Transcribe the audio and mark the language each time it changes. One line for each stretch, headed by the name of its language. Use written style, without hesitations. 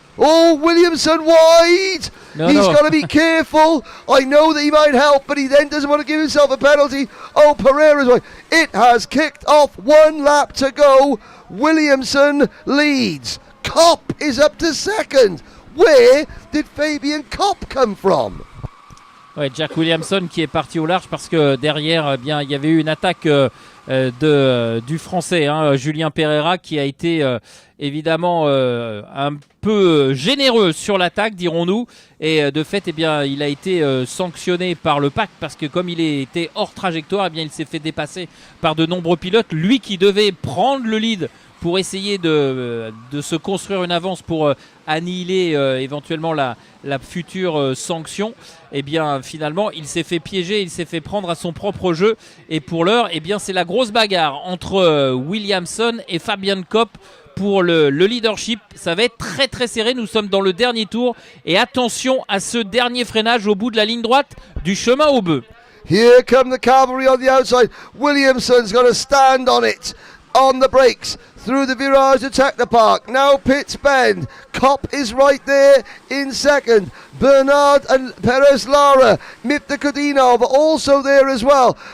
English: Oh, Williamson wide! He's got to be careful. I know that he might help, but he then doesn't want to give himself a penalty. Oh, Pereira's wide. It has kicked off, 1 lap to go. Williamson leads. Kopp is up to second. Where did Fabian Kopp come from?
French: Ouais, Jack Williamson qui est parti au large parce que derrière, eh bien, il y avait eu une attaque du français, Julien Pereira, qui a été évidemment un peu généreux sur l'attaque, dirons-nous, et de fait, eh bien, il a été sanctionné par le pack parce que comme il était hors trajectoire, eh bien, il s'est fait dépasser par de nombreux pilotes. Lui qui devait prendre le lead pour essayer de se construire une avance pour annihiler éventuellement la future sanction, eh bien finalement il s'est fait piéger, il s'est fait prendre à son propre jeu, et pour l'heure, eh bien c'est la grosse bagarre entre Williamson et Fabian Kopp pour le leadership. Ça va être très très serré, nous sommes dans le dernier tour, et attention à ce dernier freinage au bout de la ligne droite du chemin au bœuf.
English: Here come the cavalry on the outside. Williamson's got to stand on it, on the brakes, through the virage to Techno Park. Now pits bend. Kopp is right there in second. Bernard and Perez Lara, Mifta Kudinov also there as well.